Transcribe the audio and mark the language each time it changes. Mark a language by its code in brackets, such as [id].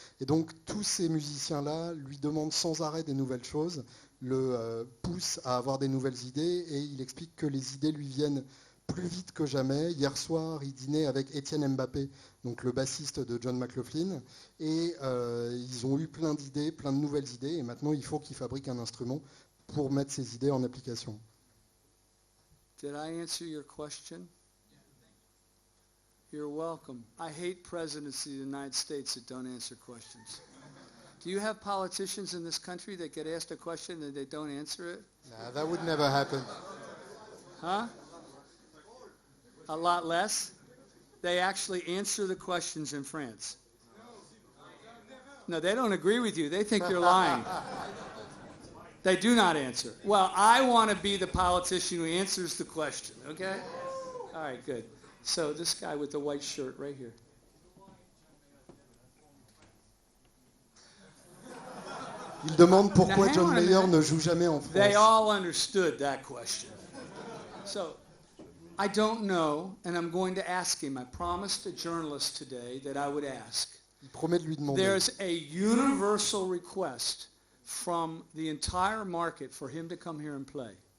[fr] Et donc tous ces musiciens-là lui demandent sans arrêt des nouvelles choses, le poussent à avoir des nouvelles idées, et il explique que les idées lui viennent plus vite que jamais. Hier soir, il dînait avec Etienne MBappé, donc le bassiste de John McLaughlin, et ils ont eu plein d'idées, plein de nouvelles idées, et maintenant il faut qu'il fabrique un instrument pour mettre ces idées en application. [en] Did I answer your question? You're welcome. I hate presidents of the United States that don't answer questions. Do you have politicians in this country that get asked a question and they don't answer it? Nah, that would never happen. Huh? A lot less? They actually answer the questions in France. No, they don't agree with you. They think you're lying. They do not answer. Well, I want to be the politician who answers the question, okay? All right, good. So this guy with the white shirt right here. [fr] Il demande pourquoi John Mayer ne joue jamais en France. [en] They all understood that question. So I don't know, and I'm going to ask him. I promised a journalist today that I would ask. [fr] Il promet de lui demander. [en] There's a universal request from the entire market for him to come here and play.